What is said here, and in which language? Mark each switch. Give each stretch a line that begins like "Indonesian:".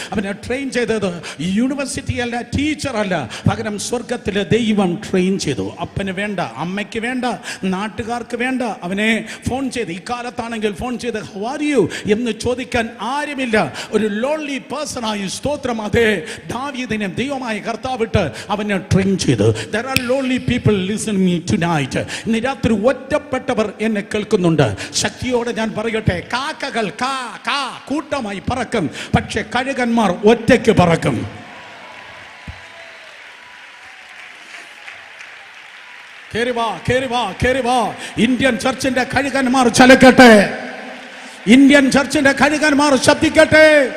Malayalam: അവനെ ട്രെയിൻ ചെയ്തത് യൂണിവേഴ്സിറ്റി അല്ല, ടീച്ചർ അല്ല, പകരം സ്വർഗത്തിലെ ദൈവം ട്രെയിൻ ചെയ്തു. അപ്പന് വേണ്ട, അമ്മയ്ക്ക് വേണ്ട, നാട്ടുകാർക്ക് വേണ്ട. അവനെ ഫോൺ ചെയ്ത്, ഇക്കാലത്താണെങ്കിൽ ഫോൺ ചെയ്ത്
English: how are you
Malayalam: എന്ന് ചോദിക്കാൻ ആരുമില്ല. ഒരു ലോൺലി പേഴ്സണായി സ്തോത്രം, അതേ ദാവീദിനെ ദൈവമായ കർത്താവിട്ട് അവനെ ട്രെയിൻ ചെയ്തു.
English: There are lonely people listening me tonight.
Malayalam: ഇന്ന് രാത്രി ഒറ്റപ്പെട്ടവർ എന്നെ കേൾക്കുന്നുണ്ട്. ശക്തിയോടെ ഞാൻ പറയട്ടെ, കാക്കകൾ കൂട്ടമായി പറക്കും, പക്ഷെ കഴുകന്മാർ ഒറ്റയ്ക്ക് പറക്കും. കേറി വാ. Indian ചർച്ചിന്റെ കഴുകന്മാർ ചലക്കട്ടെ, Indian ചർച്ചിന്റെ കഴുകന്മാർ ശബ്ദിക്കട്ടെ.